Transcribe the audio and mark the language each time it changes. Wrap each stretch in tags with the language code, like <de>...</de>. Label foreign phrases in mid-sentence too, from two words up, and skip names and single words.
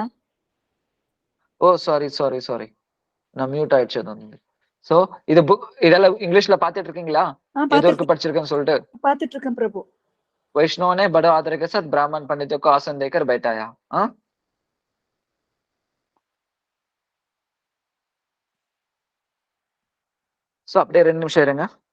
<ta>ஓ</ta> <en>sorry sorry sorry</en> <ta>நான் மியூட் ஆயிடுச்சு. அது ஸோ இது புக் இதெல்லாம் இங்கிலீஷ்ல பாத்துட்டு இருக்கீங்களா, எது வரைக்கும் படிச்சிருக்கேன்னு சொல்லிட்டு? பாத்துட்டு இருக்கேன் பிரபு.</ta> <hi>वैष्णव ने बड़े आदर के साथ ब्राह्मण पंडितों को आसन देकर बैठाया.</hi> <ta>ஸோ அப்படியே 2 நிமிஷம் இருங்க.</ta>